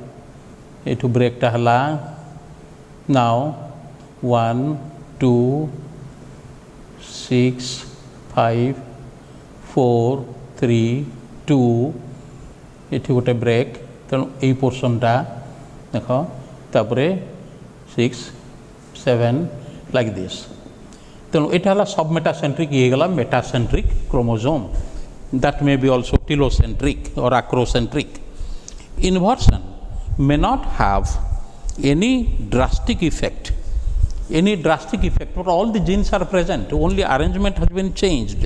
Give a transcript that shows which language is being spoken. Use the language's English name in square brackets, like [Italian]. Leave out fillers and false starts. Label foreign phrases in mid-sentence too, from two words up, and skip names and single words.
[English] It will break tahla. Now 1, 2, 6, 5, 4, 3, 2. [Odia] ଏଠି ଗୋଟେ ବ୍ରେକ୍, ତେଣୁ ଏଇ ପୋର୍ସନଟା ଦେଖ, ତାପରେ 6, 7 [English] like this. [Odia] ତେଣୁ ଏଇଟା ହେଲା submetacentric, ଇଏ ହେଇଗଲା [English] metacentric chromosome. That may be also telocentric or acrocentric. Inversion may not have any drastic effect. But all the genes are present, only arrangement has been changed.